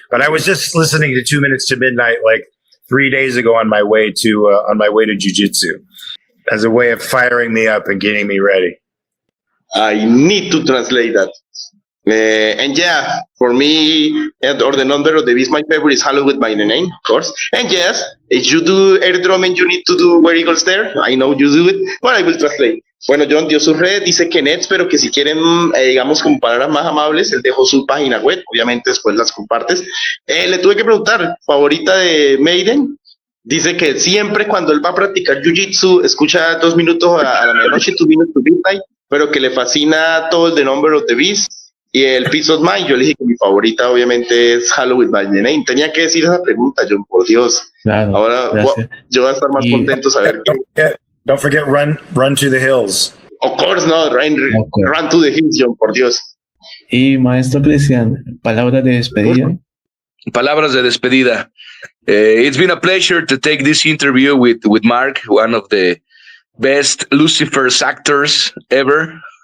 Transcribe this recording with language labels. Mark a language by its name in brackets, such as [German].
[English] But I was just listening to 2 Minutes to Midnight like 3 days ago on my way to jiu-jitsu as a way of firing me up and getting me ready. I need to translate that. And yeah, for me, or the Number of the Beast, my favorite is Hallowed by the Name, of course. And yes, if you do air drumming, you need to do Where Eagles There. I know you do it, but I will translate. [Spanish] Bueno, John dio sus redes, dice que Nets, pero que si quieren, digamos, con palabras más amables, él dejó su página web, obviamente después las compartes. Le tuve que preguntar, favorita de Maiden. Dice que siempre cuando él va a practicar Jiu-Jitsu, escucha 2 minutos a la medianoche, 2 Minutes to Midnight, pero que le fascina todo el The Number of the Beast y el Peace of Mind. Yo le dije que mi favorita obviamente es Halloween by the Name. Tenía que decir esa pregunta, John, por Dios. Claro, ahora yo voy a estar más contento saber que... [English] Don't forget Run to the Hills. Of course not, run to the Hills, John, [Spanish] por Dios. Y maestro Cristian, palabra de despedida. Palabras de despedida. [English] It's been a pleasure to take this interview with Mark, one of the best Lucifer's actors ever.